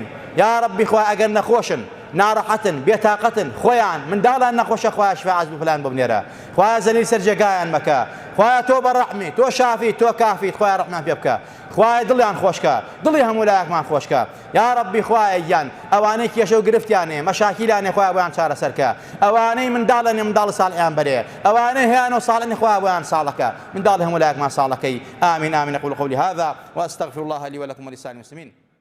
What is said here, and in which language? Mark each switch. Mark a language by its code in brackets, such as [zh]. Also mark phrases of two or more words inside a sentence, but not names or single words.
[ckb] یا ڕەبی خوای ئەگەر نەخۆشن، ناڕەحەتن، بێتاقەتن، خۆیان منداڵان نەخۆشە، خوای [ar] شفا عەجل [ckb] فلان بۆ بنێرە، خوای زەلیل سەر جێگایان مەکە، خوای تۆ بەڕەحمی، تۆ شافی، تۆ کافی، خوای ڕەحمان پێ بکە، خوای دڵیان خۆشکە، دڵی هەموو لایەکمان خۆشکە. یا ڕەبی خوای گیان ئەوانەی کێشە و گرفتیانێ، مەشاکیلانێ، خوای بۆیان چارەسەرکە، ئەوانەی منداڵەنێ منداڵ ساڵحیان بەرێ، ئەوانەی هیان و ساڵەنی خوای بۆیان ساڵەکە، منداڵی هەموو لایەکمان ساڵەکەی. [ar] آمین آمین. أقول قولي هذا وأستغفر الله لي ولكم ولسائر المسلمين.